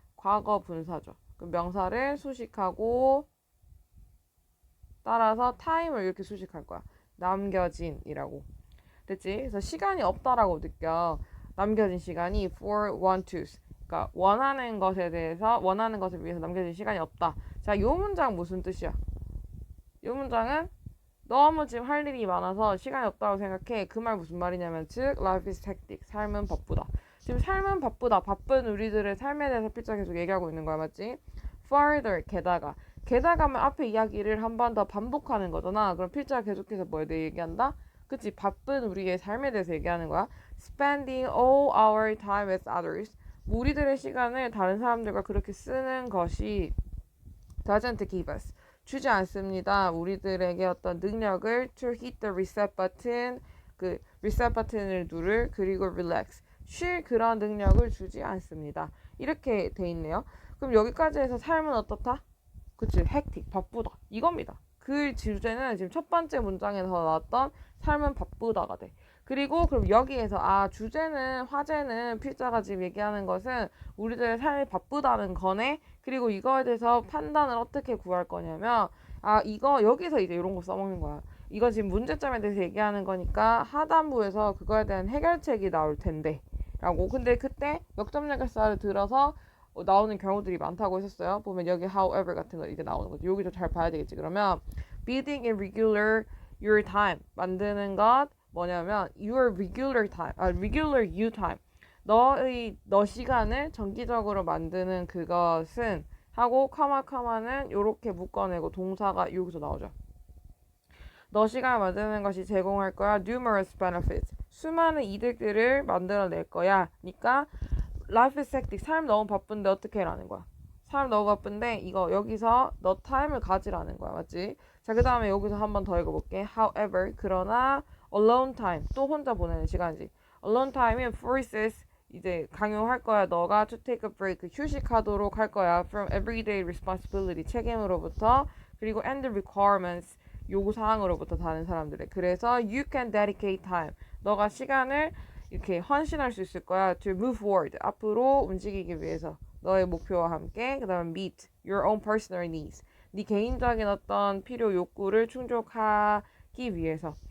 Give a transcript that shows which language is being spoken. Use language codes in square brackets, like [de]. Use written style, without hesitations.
[ko] 과거 분사죠. 그럼 명사를 수식하고 따라서 time을 이렇게 수식할 거야. 남겨진이라고. 됐지? 그래서 시간이 없다라고 느껴. 남겨진 시간이 [en] for want to's. [ko] 그러니까 원하는 것을 위해서 남겨진 시간이 없다. 자, 요 문장 무슨 뜻이야? 요 문장은 너무 지금 할 일이 많아서 시간이 없다고 생각해. 그 말 무슨 말이냐면 즉 [en] life is hectic. [ko] 삶은 바쁘다. 지금 삶은 바쁘다. 바쁜 우리들의 삶에 대해서 필자 계속 얘기하고 있는 거야. 맞지? further 게다가면 앞에 이야기를 한 번 더 반복하는 거잖아. 그럼 필자가 계속해서 뭐에 대해 얘기한다? 그치? 바쁜 우리의 삶에 대해서 얘기하는 거야. [en] spending all our time with others. [ko] 우리들의 시간을 다른 사람들과 그렇게 쓰는 것이 [en] doesn't give us [ko] 주지 않습니다. 우리들에게 어떤 능력을 [en] to hit the reset button [ko] 그 reset 버튼을 누를 그리고 relax 쉴 그런 능력을 주지 않습니다. 이렇게 돼 있네요. 그럼 여기까지 해서 삶은 어떻다? 그치, hectic 바쁘다 이겁니다. 그 주제는 지금 첫 번째 문장에서 나왔던 삶은 바쁘다가 돼. 그리고 그럼 여기에서 주제는 화제는 필자가 지금 얘기하는 것은 우리들의 삶이 바쁘다는 거네. 그리고 이거에 대해서 판단을 어떻게 구할 거냐면 이거 여기서 이제 이런 거 써먹는 거야. 이거 지금 문제점에 대해서 얘기하는 거니까 하단부에서 그거에 대한 해결책이 나올 텐데 라고. 근데 그때 역점역결사를 들어서 나오는 경우들이 많다고 했었어요. 보면 여기 however 같은 거 이제 나오는 거죠. 여기서 잘 봐야 되겠지. 그러면 [en] bidding in regular your time [ko] 만드는 것 뭐냐면 [en] your regular time, regular you time. [ko] 너 시간을 정기적으로 만드는 그것은 하고 카마는 요렇게 묶어내고 동사가 여기서 나오죠. 너 시간을 만드는 것이 제공할 거야 [en] numerous benefits. [ko] 수많은 이득들을 만들어낼 거야. 그러니까 [en] life is hectic. [ko] 삶 너무 바쁜데 어떻게 해라는 거야. 삶 너무 바쁜데 이거 여기서 너 타임을 가지라는 거야. 맞지? 자, 그 다음에 여기서 한 번 더 읽어볼게. [en] However, [ko] 그러나 [en] alone time, [ko] 또 혼자 보내는 시간이지. [en] alone time [ko] 은 [en] forces, [ko] 이제 강요할 거야. 너가 [en] to take a break, [ko] 휴식하도록 할 거야. [en] from everyday responsibility, [ko] 책임으로부터. 그리고 [en] and requirements, [ko] 요구사항으로부터 다른 사람들의. 그래서 [en] you can dedicate time, [ko] 너가 시간을 이렇게 헌신할 수 있을 거야. [en] to move forward, [ko] 앞으로 움직이기 위해서. 너의 목표와 함께. 그 다음에 [en] meet your own personal needs, [ko] 네 개인적인 어떤 필요 욕구를 충족하기 위해서.